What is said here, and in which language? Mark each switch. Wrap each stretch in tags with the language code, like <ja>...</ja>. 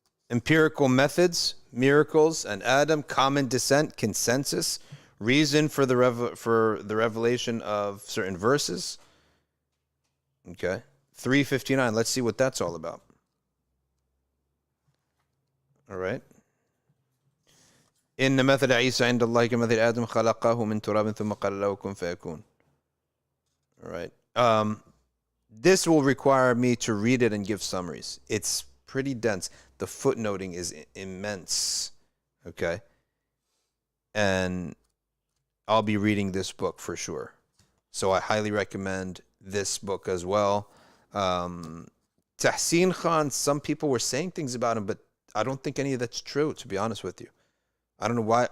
<en>Empirical methods, miracles, and Adam, common descent, consensus, reason for the revelation of certain verses. Okay, 359. Let's see what that's all about. All right.</en> <ar>إن مثل عيسى عند الله كمثل آدم خلقه من تراب ثم قال له كن فيكون.</ar> <en>All right. This will require me to read it and give summaries. It's pretty dense. The footnoting is immense, okay? And I'll be reading this book for sure. So I highly recommend this book as well. Tahsin Khan, some people were saying things about him, but I don't think any of that's true, to be honest with you. I don't know why.</en>